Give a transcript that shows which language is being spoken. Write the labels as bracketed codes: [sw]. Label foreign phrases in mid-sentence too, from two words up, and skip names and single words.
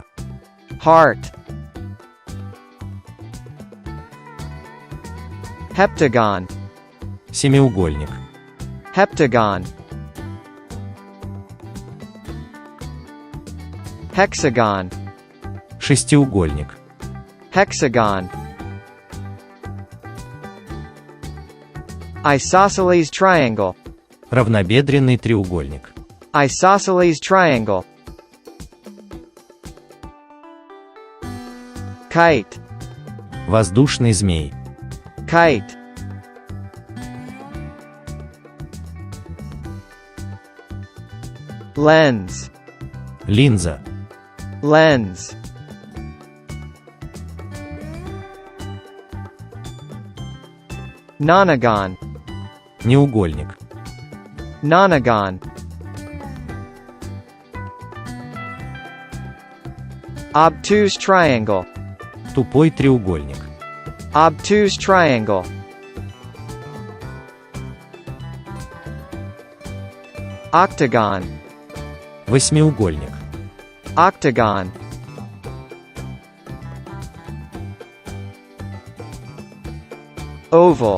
[en] Heart. Heptagon. [ru] Семиугольник. [en] Heptagon. Hexagon. [ru] Шестиугольник. [en] Hexagon. Isosceles triangle. [ru] Равнобедренный треугольник. [en] Isosceles triangle. Kite. [ru] Воздушный змей. [en] Kite. Lens. [ru] Линза. [en] Lens. Nonagon. [ru] Неугольник. [en] Nonagon. Obtuse triangle. [ru] Тупой треугольник. [en] Obtuse triangle. Octagon. [ru] Восьмиугольник. [en] Octagon. Oval.